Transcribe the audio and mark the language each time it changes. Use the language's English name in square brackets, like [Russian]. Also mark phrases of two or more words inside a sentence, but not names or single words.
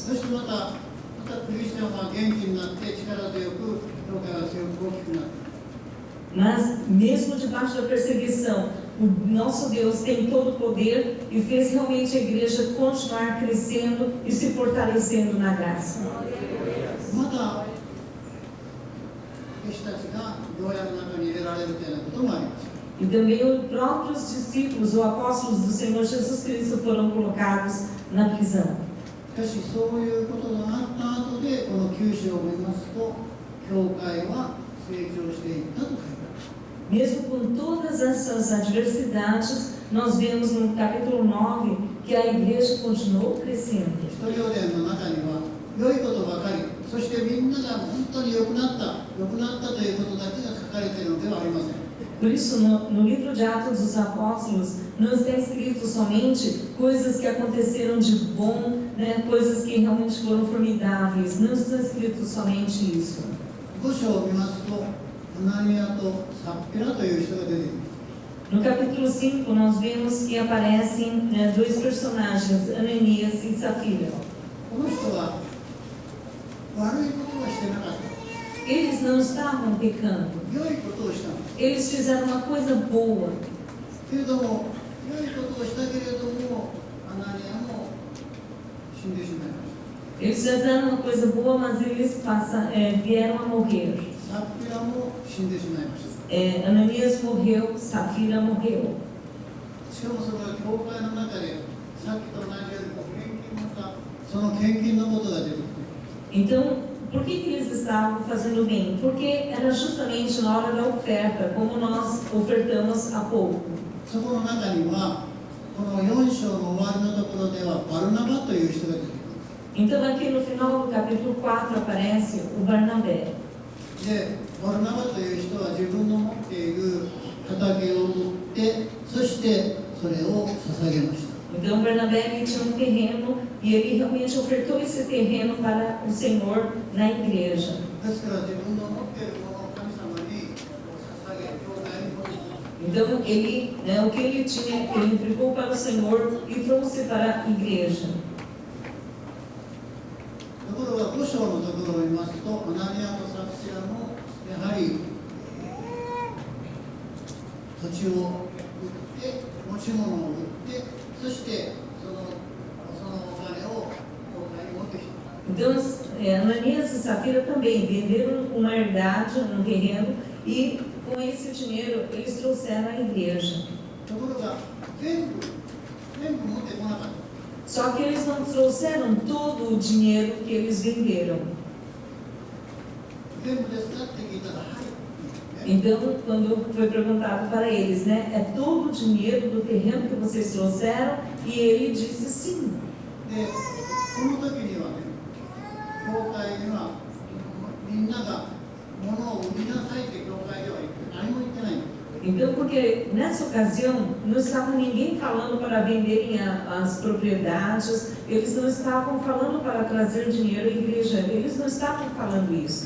[Japanese] そしてまたクリスチャンは元気になって力強く教会が強く大きくなって。 [Portuguese] Mas mesmo debaixo da perseguição, o nosso Deus tem todo o poder e fez realmente a igreja continuar crescendo e se fortalecendo na graça. [Japanese] また弟子たちが牢屋の中に入れられるというようなこともあります。 [Portuguese] E também os próprios discípulos ou apóstolos do Senhor Jesus Cristo foram colocados na prisão. [Japanese] しかしそういうことがあった後でこの9章を見ますと教会は成長していったと書いてあります。 [Portuguese] Mesmo com todas essas adversidades, nós vemos no capítulo 9 que a igreja continuou crescendo. [Japanese] 使徒行伝の中には良いことばかり、そしてみんなが本当に良くなったということだけが書かれているのではありません。 [Portuguese] Por isso, no livro de Atos dos Apóstolos, não está escrito somente coisas que aconteceram de bom, coisas que realmente foram formidáveis. Não está escrito somente isso. [Japanese] 5 章を見ますとアナニアとサッピラという人が出てきます。 [Portuguese] No capítulo 5, nós vemos que aparecem dois personagens, Ananias e Safira. [Japanese] この人は悪いことはしてなかった。 [Portuguese] Eles não estavam pecando. [Japanese] 良いことをしたの。 [Portuguese] Eles fizeram uma coisa boa. [Japanese] けれども良いことをしたけれどもアナニアも死んでしまいました。 [Portuguese] Eles fizeram uma coisa boa, mas eles vieram a morrer. [Japanese] サッピラも死んでしまいました。 [Portuguese] Ananias morreu, Safira morreu. [Japanese] しかもそれは教会の中でさっきと同じように献金またその献金のことが出てきて。 [Portuguese] Então, por que eles estavam fazendo bem? Porque era justamente na hora da oferta, como nós ofertamos há pouco. [Japanese] そこの中にはこの4章の終わりのところではバルナバという人が出てきます。 [Portuguese] Então, aqui no final do capítulo 4 aparece o Barnabé. [Japanese] で、バルナバという人は自分の持っている畑を売ってそしてそれを捧げました。 [Portuguese] Então, Barnabé ele tinha um terreno e ele realmente ofertou esse terreno para o Senhor na igreja. [Japanese] ですから自分の持っているものを神様に捧げ、教会に持ってきた。 [Portuguese] Então, o que ele tinha, ele entregou para o Senhor e trouxe para a igreja. [Japanese] ところが5章のところを見ますと、アナニアとサプシラもやはり土地を売って、持ち物を売って、そしてそのお金を教会に持ってきた。 [Portuguese] Então, Ananias e Safira também venderam uma herdade, um terreno, e com esse dinheiro eles trouxeram à igreja. [Japanese] ところが全部持ってこなかった。 [Portuguese] Só que eles não trouxeram todo o dinheiro que eles venderam. [Japanese] 全部ですかって聞いたら、はい。 [Portuguese] Então, quando foi perguntado para eles, é todo o dinheiro do terreno que vocês trouxeram? E ele disse sim. [Japanese] で、この時にはね、教会にはみんなが物を売りなさいって教会では何も言ってないんです。 [Portuguese] Então, porque nessa ocasião não estava ninguém falando para venderem as propriedades, eles não estavam falando para trazer dinheiro à igreja, eles não estavam falando isso.